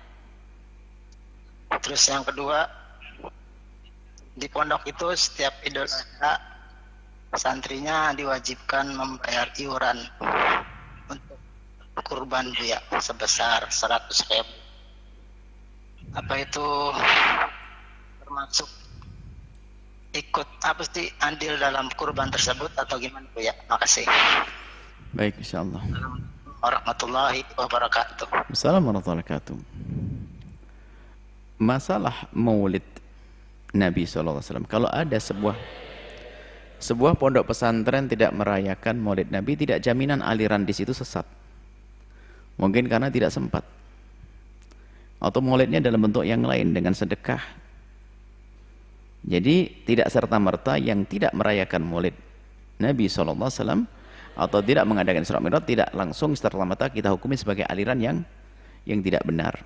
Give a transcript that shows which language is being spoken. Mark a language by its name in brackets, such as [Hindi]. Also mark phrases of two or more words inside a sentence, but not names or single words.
[Indonesian] Terus yang kedua, di pondok itu setiap Idul Adha santrinya diwajibkan membayar iuran untuk kurban Bu ya, sebesar 100.000. Apa itu termasuk ikut apa sih andil dalam kurban tersebut atau gimana Bu ya? Makasih. Baik, insyaallah. [Arabic] السلام عليكم ورحمة الله وبركاته. السلام عليكم ورحمة الله وبركاته. [Indonesian] Masalah Maulid Nabi SAW, kalau ada sebuah pondok pesantren tidak merayakan Maulid Nabi, tidak jaminan aliran di situ sesat. Mungkin karena tidak sempat, atau Maulidnya dalam bentuk yang lain dengan sedekah. Jadi tidak serta-merta yang tidak merayakan Maulid Nabi SAW atau tidak mengadakan Isra Mi'raj tidak langsung serta-merta kita hukumi sebagai aliran yang tidak benar.